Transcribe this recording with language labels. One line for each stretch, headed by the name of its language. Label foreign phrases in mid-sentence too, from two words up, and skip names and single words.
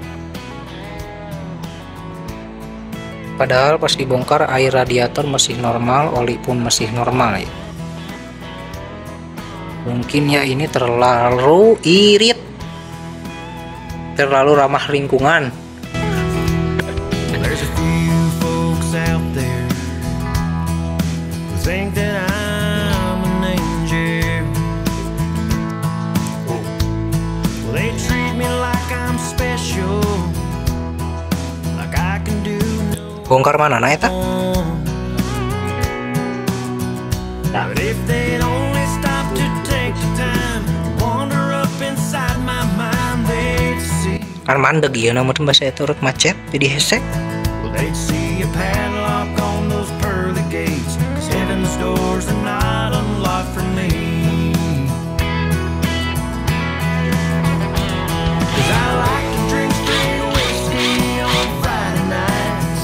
Indonesian: Padahal pas dibongkar air radiator masih normal, oli pun masih normal ya. Mungkin ya ini terlalu irit, terlalu ramah lingkungan.
English: There's a few folks out there who think that I'm an angel. Well, they treat me like I'm special, like I can do no
Sundanese: Bongkar mana nah eta?
English: wrong. But if they'd only stop to take the time, wander up inside my mind, they'd see.
Sundanese: Kan mandeg ieu na mun bahasa eta urut macet jadi hesek.
English: Well, they'd see a padlock on those pearly gates, 'cause heaven's doors are not unlocked for me. 'Cause I like to drink straight whiskey on Friday nights.